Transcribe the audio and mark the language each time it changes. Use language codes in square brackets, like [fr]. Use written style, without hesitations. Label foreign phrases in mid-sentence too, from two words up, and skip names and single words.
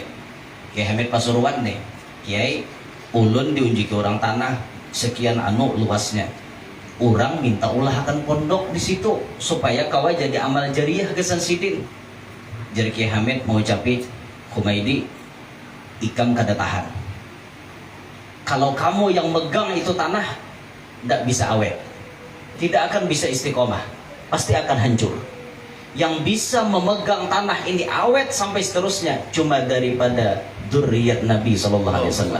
[bjn] Kiai Hamid Pasuruan nih, Kiai ulun diunjuki orang tanah sekian anu luasnya. Orang minta ulahkan pondok di situ supaya kawa jadi amal jariah kesan sidin. Jadi Kiai Hamid mau ucapi, Humaidi, ikam kada tahan. [id] Kalau kamu yang megang itu tanah, tidak bisa awet, tidak akan bisa istiqomah, pasti akan hancur. Yang bisa memegang tanah ini awet sampai seterusnya cuma daripada dzurriyyat Nabi SAW.